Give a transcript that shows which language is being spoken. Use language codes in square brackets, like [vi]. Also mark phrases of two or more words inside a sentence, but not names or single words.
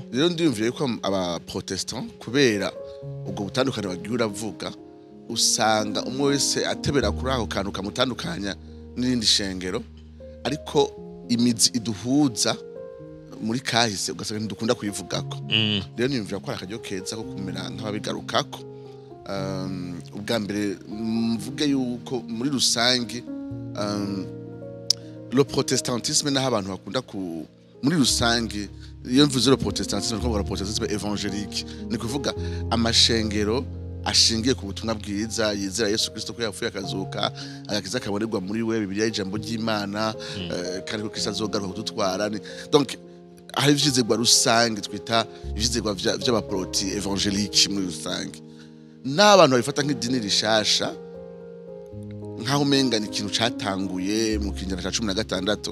[rn] Rero ndiyumviye yuko aba protestant kubera ubwo butandukane bagiye uravuga usanga umwe wese atebera kuri aho kantu kamutandukanya n'irindi shengero, ariko imizi iduhuza muri kahise ugasanga ntidukunda kuyivugako. Rero niyumvira ko akaryo keza ko kumera nk'ababigarukako. Ubwa mbere mvuge yuko muri rusangi [fr] le protestantisme [rn] naho abantu bakunda muri rusangi, iyo mvuze [fr] le protestantisme [rn] ko [fr] le protestantisme évangélique [rn] ni kuvuga amashengero ashingiye ku butumwa bwiza, yizera Yesu Kristo ko yapfuye akazuka, agakiza kabonerwa muri we, Bibiliya y'ijambo ry'Imana, kandi ko Kristo azogaruka kudutwara. Donc hari ivyizerwa rusange twita ivyizerwa vy'abaproti évangélique muri rusange, n'abantu babifata nk'idini rishasha nkaho umenga ni ikintu catanguye mu kinyejana ca 16.